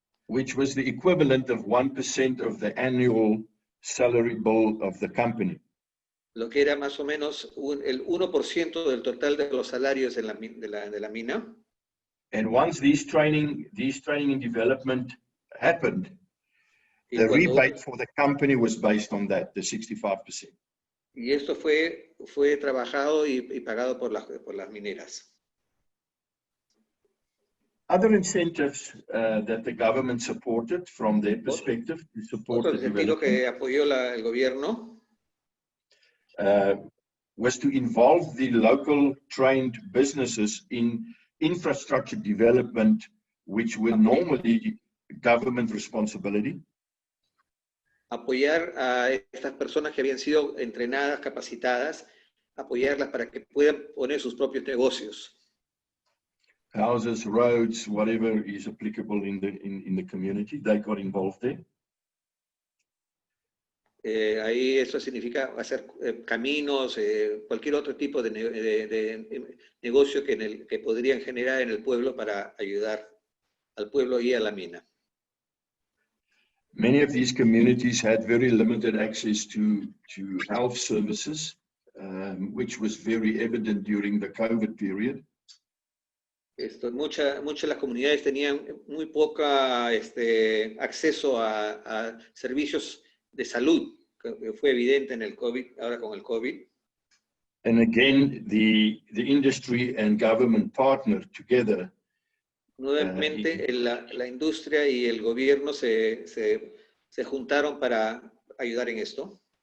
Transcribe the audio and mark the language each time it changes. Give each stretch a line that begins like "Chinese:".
English: Which was the equivalent of 1% of the annual salary bill of the company.
Spanish: Lo que era más o menos el 1% del total de los salarios de la mina.
English: And once these training and development happened, the rebate for the company was based on that, the 65%.
Spanish: Y esto fue trabajado y pagado por las mineras.
English: Other incentives that the government supported from their perspective to support the development
Spanish: que apoyó el gobierno
English: was to involve the local trained businesses in infrastructure development, which were normally government responsibility.
Spanish: Apoyar a estas personas que habían sido entrenadas, capacitadas, apoyarlas para que puedan poner sus propios negocios.
English: Houses, roads, whatever is applicable in the community, they got involved there.
Spanish: Ahí eso significa hacer caminos, cualquier otro tipo de negocio que podrían generar en el pueblo para ayudar al pueblo y a la mina.
English: Many of these communities had very limited access to health services, which was very evident during the COVID period.
Spanish: Muchas de las comunidades tenían muy poco acceso a servicios de salud, que fue evidente en el COVID, ahora con el COVID.
English: And again, the industry and government partnered together.
Spanish: Nuevamente, la industria y el gobierno se juntaron para ayudar en esto.